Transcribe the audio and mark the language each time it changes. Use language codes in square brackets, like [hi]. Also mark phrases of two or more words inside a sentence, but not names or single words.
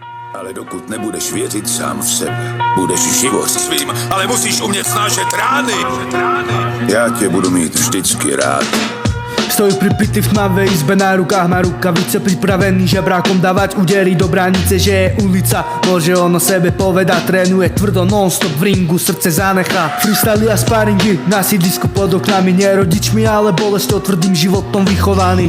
[cs] Ale dokud nebudeš věřit sám v sebe, budeš živořit svým, ale musíš umět snášet rány. Já tě budu mít vždycky rád. [sk] Stojí pripity v tmavej izbe, na rukách má rukavice, pripravený žebrákom dávať údery do bránice, že je ulica. Môže on o sebe povedať, trénuje tvrdo non-stop v ringu, srdce zanechá. Freestyly a sparingy na sídlisku pod oknami, nie rodičmi, ale bolesťou tvrdým životom vychovaný.